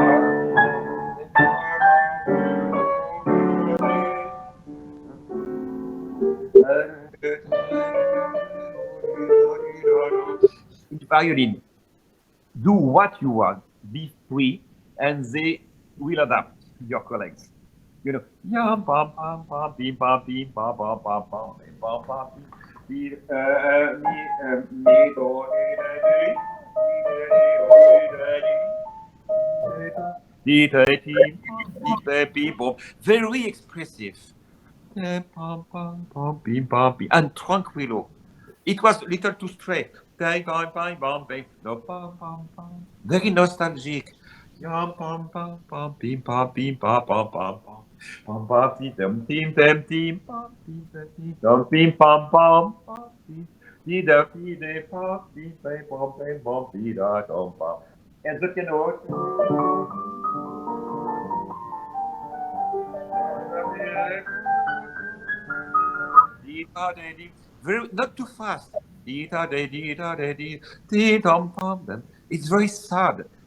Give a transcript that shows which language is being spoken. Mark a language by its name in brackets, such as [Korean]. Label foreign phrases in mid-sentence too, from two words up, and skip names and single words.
[English] In violin, do what you want, be free, and they will adapt to your colleagues. You know, yam pam pam pam bim pam bim pam pam pam pam bim pam pam bim mi do very expressive. And tranquilo. It was a little too straight. Very nostalgic. Yum pam pam pam bim pam bim pam pam pam pam pam pam tim tim tim tim pam tim tim tim bim pam pam pam tim ti da ti de pam bim pam pam pam ti da pam pam. And the piano. Very not too fast. It's very sad.